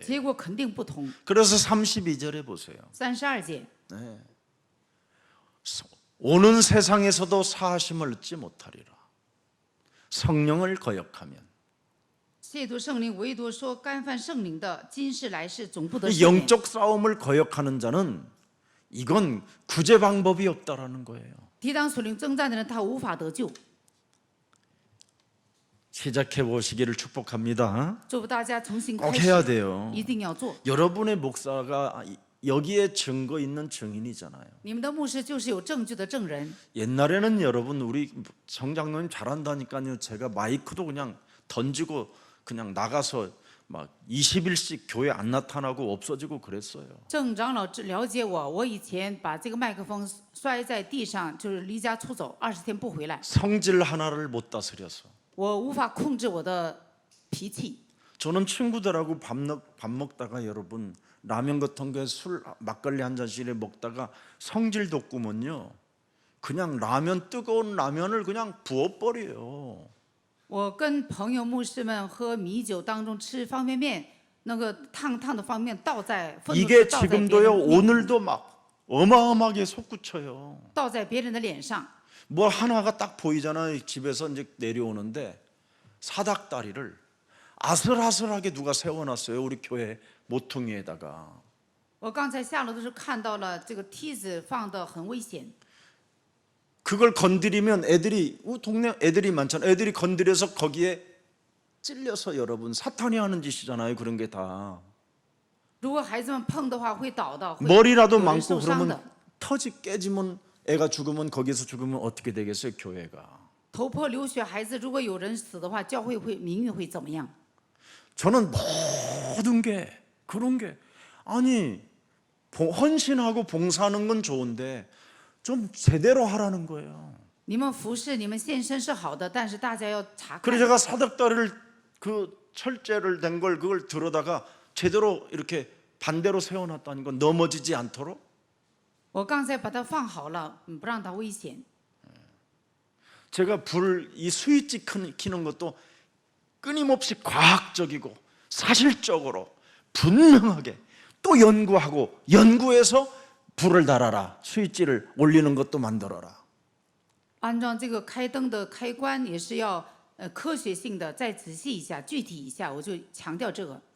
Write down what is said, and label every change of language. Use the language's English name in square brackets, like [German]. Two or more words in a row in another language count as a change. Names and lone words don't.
[Chinese] 结果肯定不同。 [Korean] 그래서 32절에 보세요. [Chinese] 32节， [Korean] 오는 세상에서도 사하심을 얻지 못하리라. 성령을 거역하면. [Chinese] 亵渎圣灵，唯独说干犯圣灵的，今世来世总不得赦免。 [Korean] 영적 싸움을 거역하는 자는 이건 구제 방법이 없다라는 거예요. [Chinese] 抵挡属灵征战的人，他无法得救。 [Korean] 시작해 보시기를 축복합니다. [Chinese] 祝福大家重新 [Korean] 꼭 [Chinese] 开 [Korean] 해야 [Chinese] 始， [Korean] 돼요. [Chinese] 一定要做。 [Korean] 여러분의 목사가 여기에 증거 있는 증인이잖아요. [Chinese] 你们的牧师就是有证据的证人。 [Korean] 옛날에는 여러분 우리 정장로님 잘한다니까요. 제가 마이크도 그냥 던지고 그냥 나가서 막 20일씩 교회 안 나타나고 없어지고 그랬어요. [Chinese] 郑长老了解我，我以前把这个麦克风摔在地上，就是离家出走，20天不回来。 [Korean] 성질 하나를 못 다스려서. [Chinese] 我无法控制我的脾气。 [Korean] 저는 친구들하고 밥 먹다가 여러분 라면 같은 거 술 막걸리 한 잔씩 먹다가 성질 돋구면요. 그냥 뜨거운 라면을 그냥 부어버려요. [Chinese] 我跟朋友牧师们喝米酒当中吃方便面，那个烫的方便面倒在愤怒 [Korean] 이게 [Chinese] 是倒在别人 [Korean] 지금도요 [Chinese] 面 [Korean] 오늘도 막 어마어마하게 솟구쳐요. [Chinese] 倒在别人的脸上。 [Korean] 뭐 하나가 딱 보이잖아요. 집에서 이제 내려오는데 사닥다리를 아슬아슬하게 누가 세워놨어요. 우리 교회 모퉁이에다가. [Chinese] 我刚才下楼的时候看到了这个梯子放的很危险， [Korean] 그걸 건드리면 애들이 동네 애들이 많잖아요. 애들이 건드려서 거기에 찔려서 여러분 사탄이 하는 짓이잖아요. 그런 게 다. [Chinese] 如果孩子们碰的话会倒的，会 [Korean] 머리라도 [Chinese] 有人 [Korean] 많고 [Chinese] 受伤 [Korean] 그러면 [Chinese] 的。 [Korean] 터지 깨지면 애가 죽으면 거기서 죽으면 어떻게 되겠어요? 교회가. [Chinese] 头破流血，孩子如果有人死的话，教会名誉会怎么样？ [Korean] 저는 모든 게 그런 게 아니 헌신하고 봉사하는 건 좋은데 좀 제대로 하라는 거예요. [Chinese] 你们服侍、你们献身是好的，但是大家要查 [Korean] 그래서 [Chinese] 看。 [Korean] 제가 사닥다리를 그 철제를 된 걸 그걸 들어다가 제대로 이렇게 반대로 세워놨다는 건 넘어지지 않도록. [Chinese] 我刚才把它放好了，不让它危险。 [Korean] 제가 이 스위치 키는 것도 끊임없이 과학적이고 사실적으로 분명하게 또 연구하고 연구해서 불을 달아라. 스위치를 올리는 것도 만들어라. [Chinese] 按照这个开灯的开关也是要科学性的，再仔细一下、具体一下，我就强调这个。